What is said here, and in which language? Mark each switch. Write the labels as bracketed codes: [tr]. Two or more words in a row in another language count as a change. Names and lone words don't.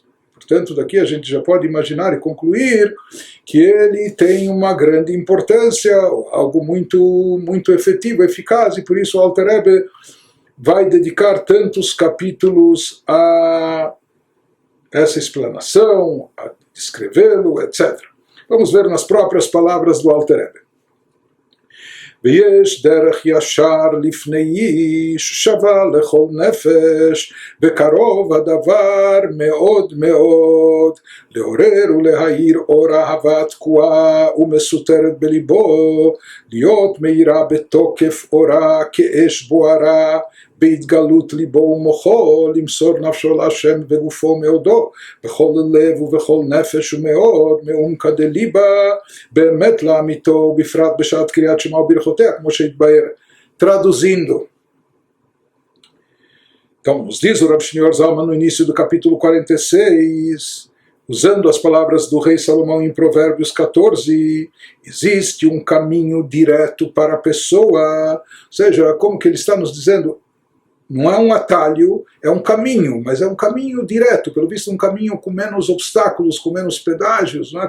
[pt] Portanto, daqui a gente já pode imaginar e concluir que ele tem uma grande importância, algo muito, muito efetivo, eficaz, e por isso o Alter Rebbe vai dedicar tantos capítulos a essa explanação, a descrevê-lo, etc. Vamos ver nas próprias palavras do Alter Rebbe. [he] ויש דרך ישר לפני איש שווה לכל נפש וקרוב הדבר מאוד מאוד לעורר ולהאיר אור אהבה תקועה ומסותרת בליבו להיות מאירה בתוקף אורה כאש בוערה בהתגלות ליבו ומוחו למסור נפשו להשם וגופו מאודו בכל לב ובכל נפש ומאוד מעומקא דליבה באמת לאמיתו בפרט בשעת קריאת שמע וברכותיה כמו שהתבאר. [pt] Traduzindo, então nos diz o Rav Shneur Zalman no início do capítulo 46, usando as palavras do rei Salomão em Provérbios 14, existe um caminho direto para a pessoa, ou seja, como que ele está nos dizendo, não é um atalho, é um caminho, mas é um caminho direto, pelo visto um caminho com menos obstáculos, com menos pedágios, não é?